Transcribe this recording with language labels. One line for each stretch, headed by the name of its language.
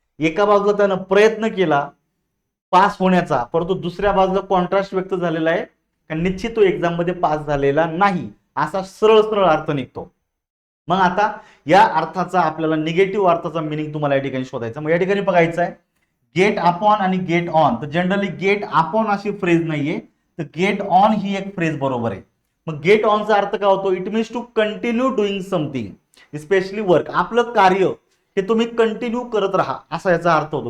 Marathi: एका बाजूला त्यानं प्रयत्न केला पास होण्याचा, परंतु दुसऱ्या बाजूला कॉन्ट्रास्ट व्यक्त झालेला आहे, कारण निश्चित तो एक्झाम मध्ये पास झालेला नाही, असा सरळ सरळ अर्थ निघतो. मग आता या अर्थाचा आपल्याला निगेटिव्ह अर्थाचा मिनिंग तुम्हाला या ठिकाणी शोधायचा. मग या ठिकाणी बघायचं आहे, गेट अपॉन आणि गेट ऑन. तर जनरली गेट अपॉन अशी फ्रेज नाहीये, तर गेट ऑन ही एक फ्रेज बरोबर आहे. मग गेट ऑनचा अर्थ काय होतो?
English: It means to continue doing something specially work.
Marathi: आपलं कार्य हे तुम्ही कंटिन्यू करत राहा असा याचा अर्थ होतो.